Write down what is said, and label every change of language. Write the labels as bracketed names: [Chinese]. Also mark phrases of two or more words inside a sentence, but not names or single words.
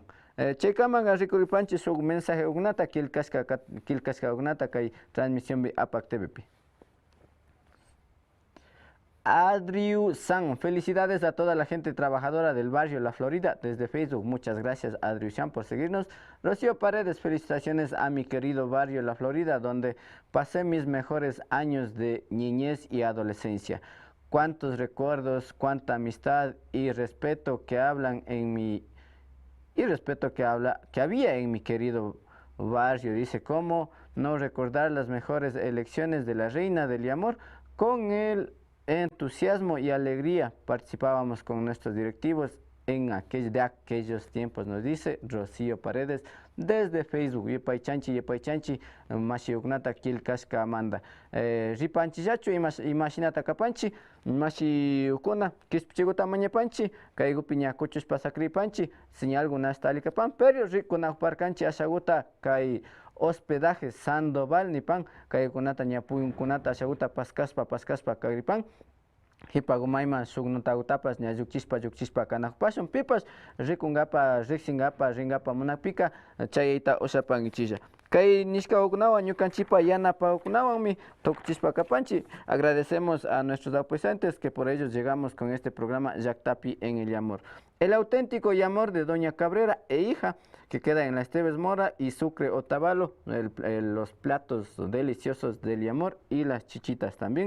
[Quechua] Chaykamanga rikuripanchi sug mensaje ugnata kilkaska ugnata kay transmisión bi APAC TVP. [Spanish] Adriu San, felicidades a toda la gente trabajadora del barrio La Florida desde Facebook. Muchas gracias Adriu San por seguirnos. Rocío Paredes, felicitaciones a mi querido barrio La Florida donde pasé mis mejores años de niñez y adolescencia. Cuántos recuerdos, cuánta amistad y respeto que hablan en mi que había en mi querido barrio. Dice, ¿cómo no recordar las mejores elecciones de la Reina del Amor? Con el entusiasmo y alegría participábamos con nuestros directivos de aquellos tiempos, nos dice Rocío Paredes desde Facebook. [Quechua] Yepaychanchi, Mashiugnata Kilkashka Amanda. Ripanchi Yachu, Imaginata Kapanchi, Mashiukuna, Kispichiguta Mañapanchi, Kaigupiña Kuchus Pasakripanchi, señal Gunastali Kapan, pero Rikuna Parkanchi Ashaguta, Kai hospedaje Sandoval Nipan, Kai Kunata Ñapun Kunata Ashaguta Paskaspa Kagripan. Hipagumayman shugnutautapas ña llukchispa kanakpashun pipas rikungapa riksingapa ringapa munapika chayayta ushapanchilla. Kay nishkawkunawan ñukanchipa yanapawkunawanmi tukuchispa kapanchi. [Spanish] Agradecemos a nuestros auspiciantes que por ellos llegamos con este programa Llaktapi en el Yamor. El auténtico Yamor de Doña Cabrera e hija, que queda en la Esteves Mora y Sucre Otavalo, los platos deliciosos del Yamor y las chichitas también.